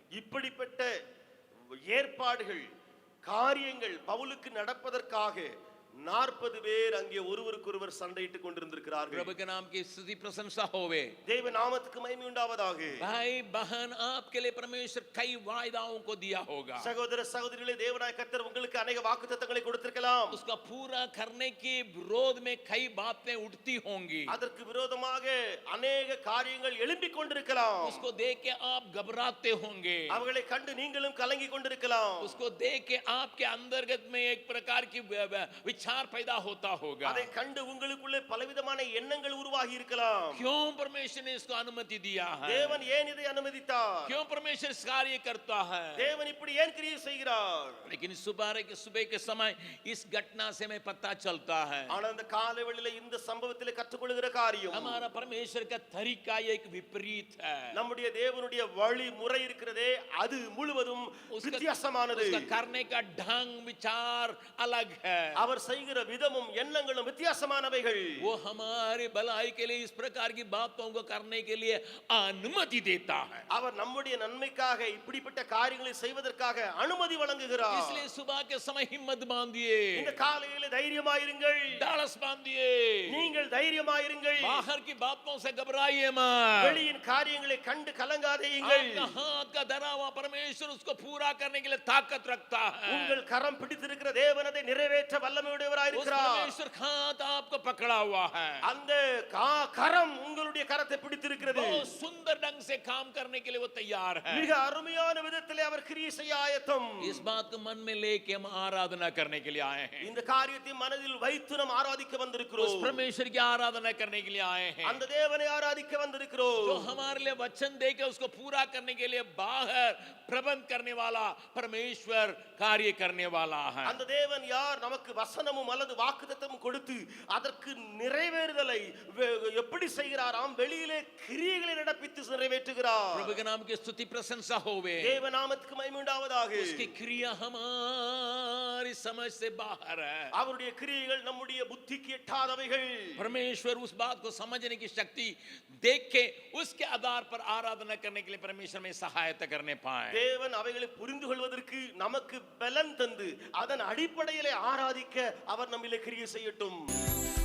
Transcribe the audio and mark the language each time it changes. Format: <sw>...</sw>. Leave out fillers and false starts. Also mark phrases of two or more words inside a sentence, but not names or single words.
<ta>இப்படிப்பட்ட ஏற்பாடுகள் காரியங்கள் பவுலுக்கு நடப்பதற்காக 40 பேர் அங்கே ஒருவருக்கொருவர் சண்டையிட்டுக் கொண்டிருந்திருக்கிறார்கள்.</ta> <hi>प्रभु के नाम की स्तुति प्रशंसा होवे।</hi> <ta>தேவ நாமத்துக்கு மகிமை உண்டாவதாக.</ta> <hi>भाई बहन, आपके लिए परमेश्वर कई वायदाओं को दिया होगा।</hi> <ta>சகோதர சகோதரிகளே, தேவனாய கர்த்தர் உங்களுக்கு अनेक வாக்குத்தத்தங்களை கொடுத்திருக்கலாம்.</ta> <hi>उसका पूरा करने के विरोध में कई बातें उठती होंगी।</hi> <ta>அதற்கு விரோதமாக अनेक காரியங்கள் எழும்பிக் கொண்டிருக்கலாம்.</ta> <hi>उसको देख के आप घबराते होंगे,</hi> <ta>அவர்களை கண்டு நீங்களும் கலங்கி கொண்டிருக்கலாம்.</ta> <hi>उसको देख के आपके अंतर्गत में एक प्रकार की विचार पैदा होता होगा।</hi> <ta>அதை கண்டு உங்களுக்குள்ளே பலவிதமான எண்ணங்கள் உருவாகி இருக்கலாம்.</ta> <hi>क्यों परमेश्वर ने इसको अनुमति दिया है?</hi> <ta>தேவன் ஏன் இதை அனுமதித்தார்?</ta> <hi>क्यों परमेश्वर इस कार्य करता है?</hi> <ta>தேவன் இப்படி ஏன் கிரியை செய்கிறார்?</ta> <hi>लेकिन सुबह के समय इस घटना से हमें पता चलता है,</hi> <ta>ஆனால் அந்த காலை வேளையிலே இந்த சம்பவத்திலே கற்றுக்கொள்கிற காரியம்,</ta> <hi>हमारा परमेश्वर का तरीका एक विपरीत है।</hi> <ta>நம்முடைய தேவனுடைய வழி முறை இருக்கிறதே, அது முழுவதும் வித்தியாசமானது.</ta> <hi>उसका करने का ढंग, विचार अलग है।</hi> <ta>அவர் செய்கிற விதமும் எண்ணங்களும் வித்தியாசமானவைகள்.</ta> <hi>वो हमारे भलाई के लिए इस प्रकार की बातों को करने के लिए अनुमति देता है।</hi> <ta>அவர் நம்முடைய நன்மைக்காக இப்படிப்பட்ட காரியங்களை செய்வதற்காக அனுமதி வழங்குகிறார்.</ta> <hi>इसलिए सुबह के समय हिम्मत बांधिए,</hi> <ta>இந்த காலையிலே தைரியமாயிருங்கள்.</ta> <hi>डालस बांधिए,</hi> <ta>நீங்கள் தைரியமாயிருங்கள்.</ta> <hi>बाहर की बातों से घबराइए मत।</hi> <ta>வெளியின் காரியங்களை கண்டு கலங்காதேயுங்கள்.</ta> <hi>आपका हाथ का धरा हुआ परमेश्वर उसको पूरा करने के लिए ताकत रखता है।</hi> <ta>உங்கள் கரம் பிடித்திருக்கிற தேவன் அதை நிறைவேற்ற வல்லமையுடையவராய்</ta> <hi>उस</hi> <ta>இருக்கிறார்.</ta> <hi>परमेश्वर का हाथ आपको पकड़ा हुआ है,</hi> <ta>அந்த கரம் உங்களுடைய கரத்தை பிடித்திருக்கிறது.</ta> <hi>बहुत सुंदर ढंग से काम करने के लिए वो तैयार है।</hi> <ta>மிக அருமையான விதத்திலே அவர் கிரியை செய்ய ஆயத்தம்.</ta> <hi>इस बात को मन में लेके हम आराधना करने के लिए आए हैं।</hi> <ta>இந்த காரியத்தை மனதில் வைத்து நாம் ஆராதிக்க</ta> <hi>उस</hi> <ta>வந்திருக்கிறோம்.</ta> <hi>परमेश्वर की आराधना करने के लिए आए हैं,</hi> <ta>அந்த தேவனை ஆராதிக்க வந்திருக்கிறோம்.</ta> <hi>जो हमारे लिए वचन देके उसको पूरा करने के लिए बाहर प्रबंध करने वाला परमेश्वर कार्य करने वाला है।</hi> <ta>அந்த தேவன் யார்? நமக்கு வசனமும் அல்லது வாக்குத்தத்தமும் கொடுத்து அதற்கு நிறைவேறுதலை எப்படி செய்கிறாராம்? வெளியிலே கிரியைகளை நடப்பித்து நிறைவேற்றுகிறார்.</ta> <hi>प्रभु के नाम की स्तुति प्रशंसा होवे।</hi> <ta>தேவ நாமத்துக்கு மகிமை உண்டாவதாக.</ta> <hi>उसकी क्रिया हमारी समझ से बाहर है।</hi> <ta>அவருடைய கிரியைகள் நம்முடைய புத்திக்கு எட்டாதவைகள்.</ta> <hi>परमेश्वर उस बात को समझने की शक्ति देख के उसके आधार पर आराधना करने के लिए परमेश्वर में सहायता करने पाए।</hi> <ta>தேவன் அவைகளை புரிந்து கொள்வதற்கு நமக்கு பலன் தந்து அதன் அடிப்படையிலே ஆராதிக்க அவர் நம்மிலே கிரியை செய்யட்டும்.</ta>